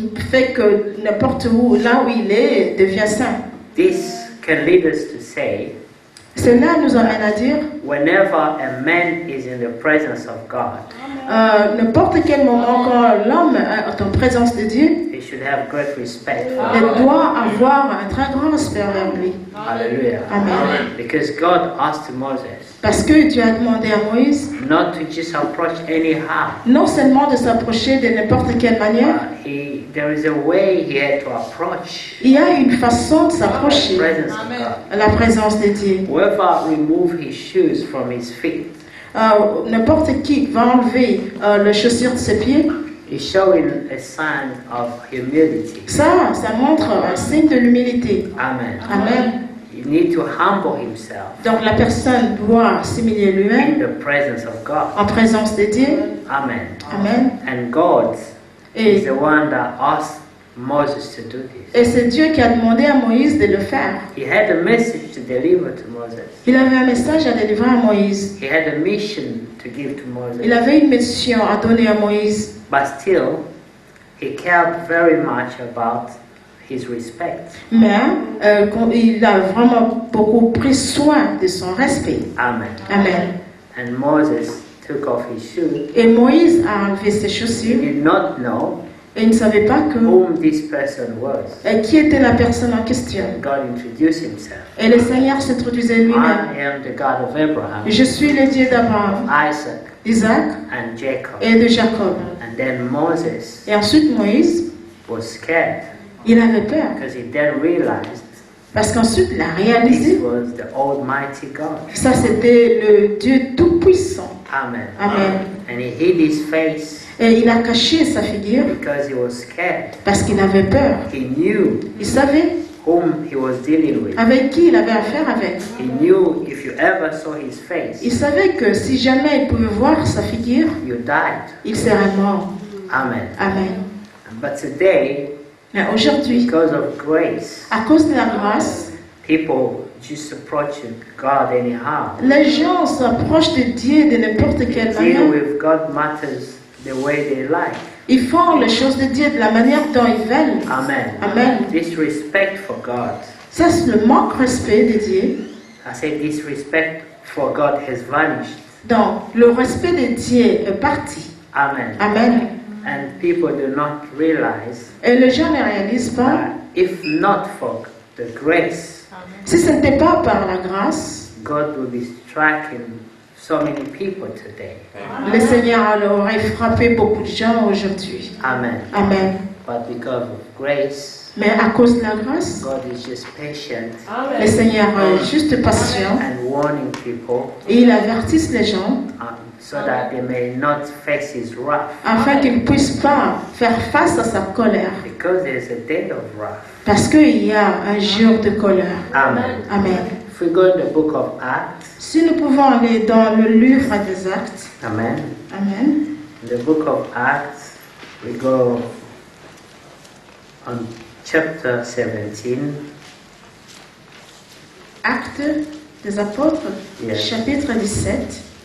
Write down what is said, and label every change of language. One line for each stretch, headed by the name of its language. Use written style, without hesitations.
French: fait que n'importe où, là où il est, devient saint.
English: This can lead us to say,
French: Cela nous amène à dire,
English: whenever a man is in the presence of God,
French: n'importe quel moment quand l'homme est en présence de Dieu,
English: he should have great respect for
French: il
English: God.
French: doit avoir un très grand respect vers lui.
English: Hallelujah.
French: Amen.
English: Because God asked Moses
French: Parce que Dieu a demandé à Moïse
English: not to just approach anyhow.
French: non seulement de s'approcher de n'importe quelle manière,
English: There is a way he had to approach
French: il y a une façon de
English: the
French: s'approcher
English: presence of God.
French: à la présence de Dieu.
English: Whoever remove his shoes from his feet
French: N'importe qui va enlever les chaussures de ses pieds,
English: is showing a sign of humility.
French: ça montre un signe de l'humilité.
English: Amen.
French: Amen.
English: You need to humble himself
French: Donc la personne doit s'humilier
English: in
French: lui-même
English: the presence of God.
French: en présence de Dieu.
English: Amen.
French: Amen.
English: And God is
French: Et,
English: the one that asked Moses to do this.
French: et c'est Dieu qui a demandé à Moïse de le faire.
English: He had a message to deliver to Moses.
French: Il avait un message à délivrer à Moïse.
English: He had a mission to give to
French: Il
English: Moses.
French: avait une mission à donner à Moïse.
English: But still, he cared very much about his respect.
French: Mais il a vraiment beaucoup pris soin de son respect.
English: Amen.
French: Amen.
English: And Moses took off his shoes.
French: Et Moïse a enlevé ses
English: He
French: chaussures
English: did not know
French: et il ne savait pas
English: whom this person was.
French: qui était la personne en question.
English: God introduced himself.
French: Et le Seigneur s'introduisait lui-même.
English: I am the God of Abraham,
French: Je suis le Dieu d'Abraham,
English: Isaac,
French: d'Isaac
English: and Jacob.
French: et de Jacob.
English: And then Moses
French: Et ensuite Moïse,
English: was scared
French: il avait peur.
English: because he then realized
French: Parce qu'ensuite il a
English: this
French: réalisé
English: was the Almighty God.
French: que ça c'était le Dieu Tout-Puissant.
English: Amen.
French: Amen.
English: And he hid his face
French: Et il a caché sa figure
English: because he was scared.
French: parce qu'il avait peur.
English: He knew
French: Il savait
English: whom he was dealing with.
French: avec qui il avait affaire avec.
English: He knew if you ever saw his face,
French: Il savait que si jamais il pouvait voir sa figure,
English: you died.
French: il serait mort.
English: Amen.
French: Amen.
English: But today,
French: Mais aujourd'hui,
English: because of grace,
French: à cause de la grâce,
English: people just approach God anyhow.
French: les gens s'approchent de Dieu de n'importe quelle
English: Deal
French: manière.
English: with God matters the way they like.
French: Ils font les choses de Dieu de la manière dont ils veulent.
English: Amen.
French: Amen.
English: Disrespect for God.
French: Ça, c'est le manque de respect de Dieu.
English: I say disrespect for God has vanished.
French: Donc, le respect de Dieu est parti.
English: Amen.
French: Amen.
English: And people do not realize
French: Et les gens ne réalisent pas,
English: that if not for the grace,
French: si ce n'était pas par la grâce,
English: God will be striking so many people today.
French: le Seigneur aurait frappé beaucoup de gens aujourd'hui.
English: Amen.
French: Amen.
English: But because of grace,
French: Mais à cause de la grâce,
English: God is just patient
French: le Seigneur est juste patient
English: and warning people
French: et il avertisse les gens
English: so that they may not face His wrath.
French: afin qu'ils ne puissent pas faire face à sa colère.
English: Because there's a day of wrath.
French: Parce qu'il y a un jour de colère.
English: Amen.
French: Amen.
English: If we go in the book of Acts,
French: Si nous pouvons aller dans le livre des Actes,
English: Amen.
French: Amen.
English: In the book of Acts, we go on chapter 17.
French: Actes des Apôtres,
English: Yes.
French: chapitre 17.